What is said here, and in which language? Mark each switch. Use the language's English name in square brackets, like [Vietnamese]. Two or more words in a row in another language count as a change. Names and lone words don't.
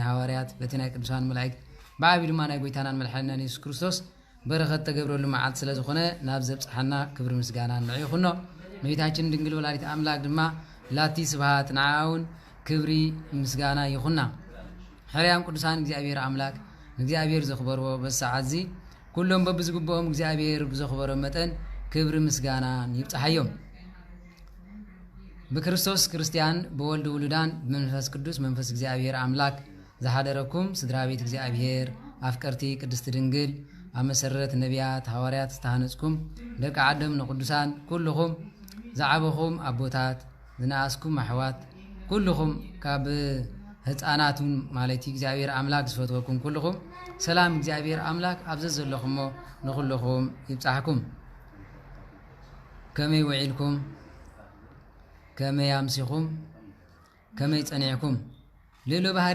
[Tigrinya] ሐዋርያት በቲ ናይ ቅዱሳን መላእክት ብዓቢ ድማ ናይ ጎይታናን መድሓኒትናን ኢየሱስ ክርስቶስ በረኸት ተገብረሉ መዓልቲ ስለ ዝኾነ ናብ ዘብፅሓና ክብሪ ምስጋና ንዑ ይኹኖ። እመቤታችን ድንግል ወላዲት ኣምላክ ድማ [Geez] ላቲ ስብሃት [Tigrinya] ንዓውን ክብሪ ምስጋና ይኹና። ሕርያም ቅዱሳን እግዚአብሔር አምላክ እግዚአብሔር ዘኽበርዎ በሰዓት እዚ ኩሎም በብዝግብኦም እግዚአብሔር ብዘኽበሮ መጠን ክብሪ ምስጋና ይብፅሓዮም። በክርስቶስ ክርስቲያን በወልድ ውሉዳን በመንፈስ ቅዱስ መንፈስ እግዚአብሔር አምላክ ዘሓደረኩም ስድራ ቤት እግዚአብሔር አፍቀርቲ ቅድስት ድንግል አመሰረት ነቢያት ሐዋርያት ዝተሃነጽኩም ደቂ ዓዶም ንቅዱሳን ኩልኹም ዝዓበኹም አቦታት ዝነኣስኩም ኣሕዋት ኩልኹም ካብ ህፃናቱን ማለት እግዚአብሔር አምላክ ዝፈትወኩም ኩልኹም ሰላም እግዚአብሔር አምላክ ኣብዘ ዘለኹሞ ንኹልኹም ይብፃሕኩም። ከመይ ውዒልኩም ከመይ ኣምሲኹም ከመይ ጸኒዕኩም ሌሎ ባህሪ